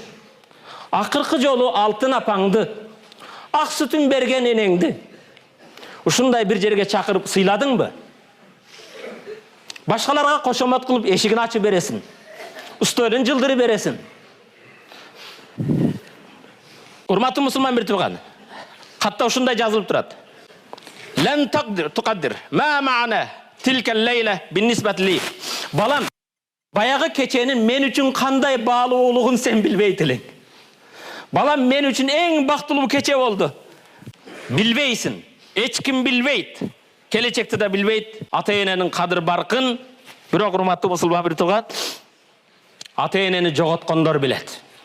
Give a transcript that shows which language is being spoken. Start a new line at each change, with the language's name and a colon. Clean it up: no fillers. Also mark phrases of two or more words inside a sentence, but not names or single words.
Kyrgyz: Акыркы жолу алтын апаңды, ак сүтүн берген энеңди ушундай бир жерге чакырып сыйладыңбы? Башкаларга кошомот кылып эшигин ачып бересиң. Үстөлүн жылдырып бересиң. Урматтуу мусулман бир тууган, катта ушундай жазылып турат.
Arabic: لن تقدر ما معنى تلك الليلة بالنسبة لي.
Kyrgyz: Балам, баягы кеченин мен үчүн кандай баалуулугун сен билбейт элең. Балам, мен үчүн эң бактылуу кече болду. Билбейсиң. Эч ким билбейт. Келечекти да билбейт. Ата-эненин кадыр баркын, бирок урматтуу мусулман бир тууган, ата-энени жоготкондор билет.